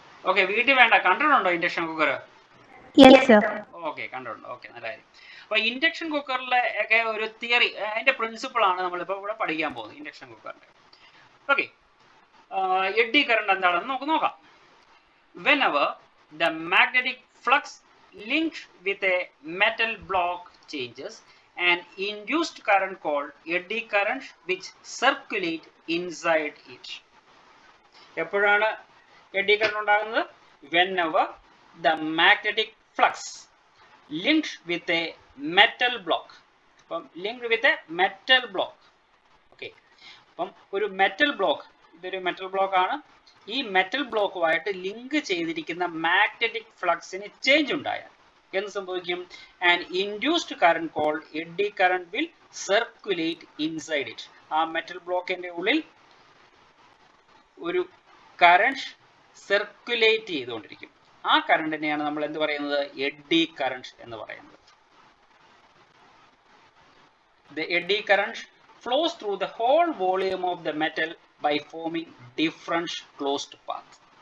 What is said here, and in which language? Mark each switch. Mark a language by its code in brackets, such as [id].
[ml] Okay, വീട്ടിൽ വേണ്ട, കണ്ടിട്ടുണ്ടോ ഇൻഡക്ഷൻ കുക്കർ? ഓക്കെ, കണ്ടിട്ടുണ്ട്. ഓക്കെ, നല്ല കാര്യം. അപ്പൊ ഇൻഡക്ഷൻ കുക്കറിലെ ഒക്കെ ഒരു തിയറി, അതിന്റെ പ്രിൻസിപ്പിൾ ആണ് നമ്മളിപ്പോൾ ഇവിടെ പഠിക്കാൻ പോകുന്നത്, ഇൻഡക്ഷൻ കുക്കറിന്റെ. ഓക്കെ, എഡ്ഡി കറന്റ് എന്താണെന്ന് നമുക്ക് നോക്കാം. [en] Whenever the magnetic flux linked with a metal block changes, an induced current called eddy current which circulate inside it. [ml] എപ്പോഴാണ് എഡ്ഡി കറന്റ് ഉണ്ടാകുന്നത്? [en] Whenever the magnetic flux linked with a metal block. അപ്പം linked with a metal block. [ml] Okay, അപ്പം ഒരു metal block, ഇതൊരു metal block ആണ്. ഈ metal ബ്ലോക്കുമായിട്ട് link ചെയ്തിരിക്കുന്ന magnetic ഫ്ലക്സിന് change ഉണ്ടായാൽ എന്ത് സംഭവിക്കും? [en] And induced current called eddy current will circulate inside it. [ml] ആ മെറ്റൽ ബ്ലോക്കിന്റെ ഉള്ളിൽ ഒരു കറന്റ് സർക്കുലേറ്റ് ചെയ്തുകൊണ്ടിരിക്കും. ആ കറണ്ടിനെയാണ് നമ്മൾ എന്ത് പറയുന്നത്? എഡ്ഡി കറന്റ് എന്ന് പറയുന്നത്. [en] The eddy current flows through the whole volume of the metal by forming different closed path.